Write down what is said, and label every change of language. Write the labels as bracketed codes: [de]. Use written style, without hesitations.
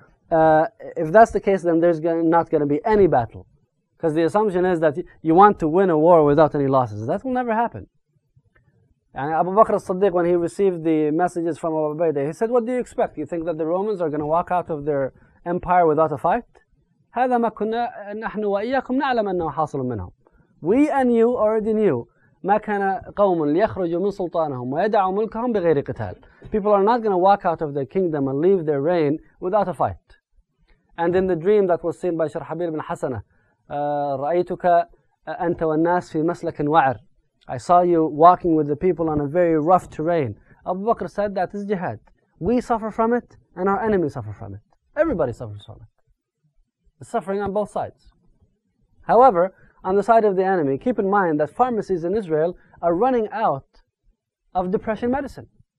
[en] If that's the case, then there's not going to be any battle. Because the assumption is that you want to win a war without any losses. That will never happen. And Abu Bakr as-Siddiq, when he received the messages from Abu Ubaidah, he said, what do you expect? You think that the Romans are going to walk out of their empire without a fight? [ar] هذا ما كنا نحن وإياكم نعلم أنه حاصل منهم. [en] We and you already knew [ar] ما كان قوم ليخرجوا من سلطانهم ويدعوا ملكهم بغير قتال. [en] People are not going to walk out of their kingdom and leave their reign without a fight. And in the dream that was seen by شرحبيل بن حسنة, [ar] رأيتك أنت والناس في مسلك وعر. [en] I saw you walking with the people on a very rough terrain. Abu Bakr said that is jihad. We suffer from it and our enemies suffer from it. Everybody suffers from it. It's suffering on both sides. However, on the side of the enemy, keep in mind that pharmacies in Israel are running out of depression medicine.